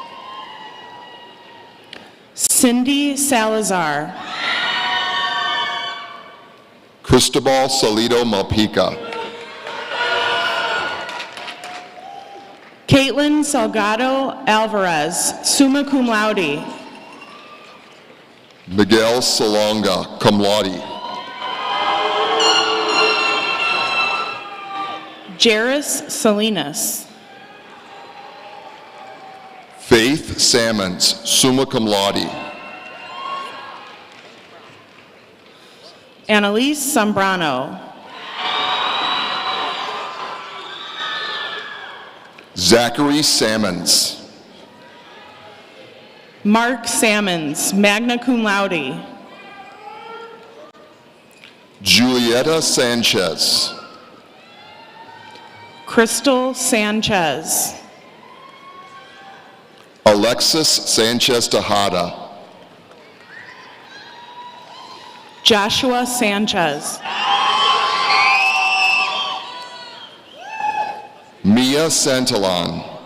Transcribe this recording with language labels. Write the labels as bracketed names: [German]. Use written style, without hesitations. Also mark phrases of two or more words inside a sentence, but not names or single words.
[English] Cindy Salazar. Cristobal Salido Malpica. Caitlin Salgado Alvarez, [Latin] summa cum laude. [English] Miguel Salonga, [Latin] cum laude. [English] Jairus Salinas. Faith Salmons, [Latin] summa cum laude. [English] Annalise Zambrano. Zachary Salmons. Mark Salmons, [Latin] magna cum laude. [English] Julieta Sanchez. Crystal Sanchez. Alexis Sanchez Tejada. Joshua Sanchez. Mia Santillan.